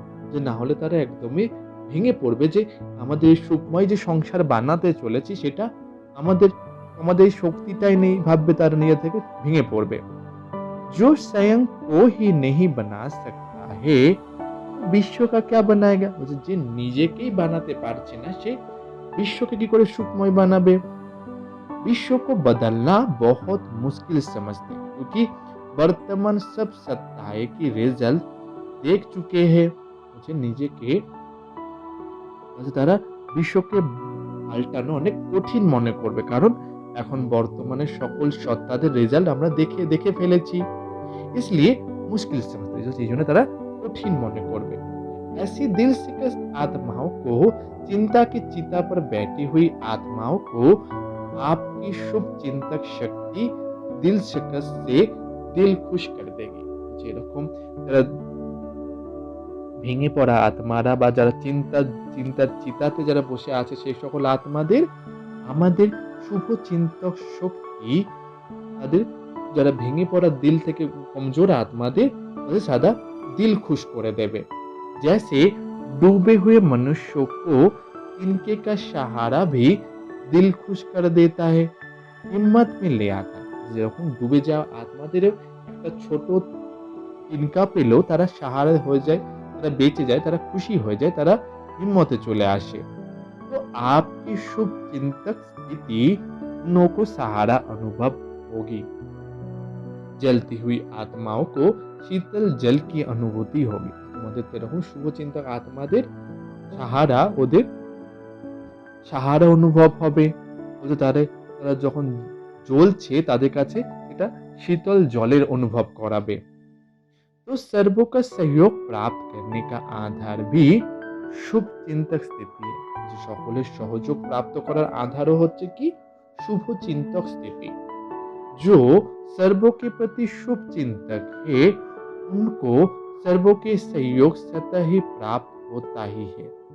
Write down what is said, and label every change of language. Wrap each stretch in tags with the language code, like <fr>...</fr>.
<bn>যে না হলে তারা একদমই ভেঙে পড়বে যে আমাদের এই সুখময় যে সংসার বানাতে চলেছি সেটা আমাদের আমাদের এই শক্তিটাই নেই, ভাববে তারা নিজে থেকে ভেঙে পড়বে।</bn> <hi>जो स्वयं को ही नहीं बना सकता है বিশ্বকা क्या बनाएगा।</hi> <bn>বলছে যে নিজেকেই বানাতে পারছে না সে বিশ্বকে কি করে সুখময় বানাবে।</bn> <hi>विश्व को बदलना बहुत मुश्किल समझते हैं क्योंकि वर्तमान सब सत्ताएं की रिजल्ट देख चुके हैं।</hi> <bn>मुझे নিজেকে তারা বিশ্বকে পাল্টানো অনেক কঠিন মনে করবে, কারণ এখন বর্তমানে সকল সত্তাদের রেজাল্ট আমরা দেখে ফেলেছি।</bn> <hi>इसलिए मुश्किल समझते हैं,</hi> <bn>এই জন্য তারা কঠিন মনে করবে।</bn> <hi>ऐसी दिल शिकस्त आत्माओं को, चिंता की चिता पर बैठी हुई आत्माओं को आपकी शुभ चिंतक शक्ति दिल शिकस्त से दिल खुश कर देगी।</hi> <bn>যেরকম যারা ভেঙে পড়া আত্মারা বা যারা চিন্তার চিতাতে যারা বসে আছে সেই সকল আত্মাদের আমাদের শুভ চিন্তক শক্তি তাদের যারা ভেঙে পড়া দিল থেকে কমজোর আত্মাদের তাদের সাদা</bn> <hi>दिल खुश</hi> <bn>করে দেবে।</bn> <hi>जैसे डूबे हुए मनुष्यों को तिनके का सहारा भी दिल खुश कर देता है, हिम्मत में ले आता।</hi> <bn>যেরকম ডুবে যাওয়া আত্মাদের একটা ছোট তিনকা পেলেও তারা সাহারা হয়ে যায়, তারা বেঁচে যায়, তারা খুশি হয়ে যায়, তারা হিম্মতে চলে আসে।</bn> <hi>तो आपकी शुभ चिंतक स्थिति उन्हों को सहारा अनुभव होगी। जलती हुई आत्माओं को शीतल जल की अनुभूति होगी।</hi> <bn>তোমাদের এরকম শুভচিন্তক আত্মাদের ওদের সাহারা অনুভব হবে। তারা যখন জ্বলছে তাদের কাছে এটা শীতল জলের অনুভব করাবে।</bn> <hi>तो सर्वों का सहयोग प्राप्त करने का आधार भी शुभ चिंतक स्थिति है।</hi> <bn>সকলের সহযোগ প্রাপ্ত করার আধারও হচ্ছে কি শুভ চিন্তক স্থিতি।</bn> <hi>जो सर्वों के प्रति शुभ चिंतक है उनको सर्वों के सहयोग स्वतः ही प्राप्त होता ही है।</hi>